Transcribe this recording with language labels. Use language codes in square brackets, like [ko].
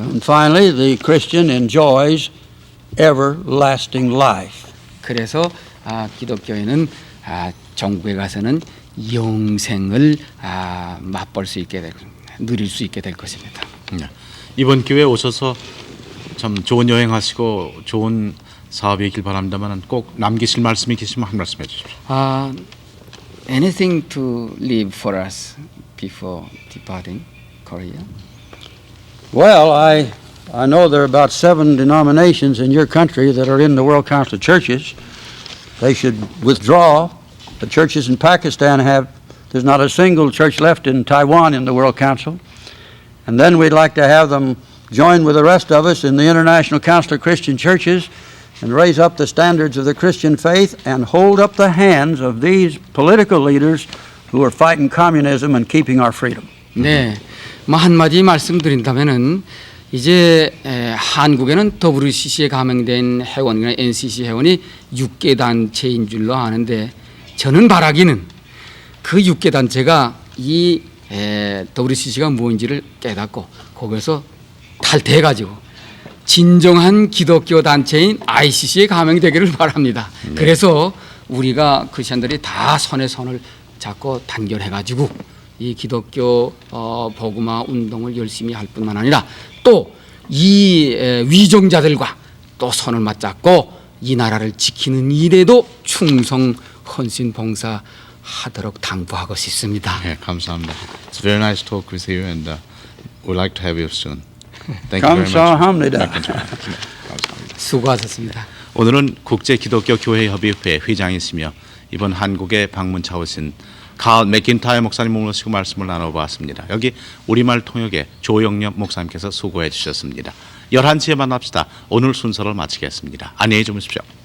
[en] And finally, the Christian enjoys everlasting life. [ko] 그래서 기독교인은 정부에 가서는 영생을 맛볼 수 있게 될, 누릴 수 있게 될 것입니다. 네. 이번 기회에 오셔서 참 좋은 여행하시고 좋은 사업이 있길 바랍니다만 꼭 남기실 말씀이 계시면 한 말씀 해주십시오. [en] Anything to leave for us before departing Korea? Well, I know there are about 7 denominations in your country that are in the World Council of Churches. They should withdraw. The churches in Pakistan there's not a single church left in Taiwan in the World Council. And then we'd like to have them join with the rest of us in the International Council of Christian Churches and raise up the standards of the Christian faith and hold up the hands of these political leaders who are fighting communism and keeping our freedom. [ko] 네, 한마디 말씀드린다면은 이제 한국에는 WCC에 가명된 회원이나 NCC 회원이 6개 단체인 줄로 아는데 저는 바라기는 그 6개 단체가 이 WCC가 무엇인지를 깨닫고 거기서 탈퇴해가지고 진정한 기독교 단체인 ICC에 가명되기를 바랍니다. 그래서 우리가 크리스천들이 다 손에 손을 잡고 단결해가지고 이 기독교 복음화 운동을 열심히 할 뿐만 아니라 또 이 위정자들과 또 손을 맞잡고 이 나라를 지키는 일에도 충성 헌신 봉사하도록 당부하고 싶습니다. 네, 감사합니다. [en] It's very nice talk with you and we'd like to have you soon. Thank you very much. [ko] 감사합니다. 감사합니다. 수고하셨습니다. 오늘은 국제 기독교 교회 협의회 회장이시며 이번 한국에 방문차 오신 칼 맥킨타이어 목사님 모시고 말씀을 나눠보았습니다. 여기 우리말 통역의 조영엽 목사님께서 수고해 주셨습니다. 11시에 만납시다. 오늘 순서를 마치겠습니다. 안녕히 주무십시오.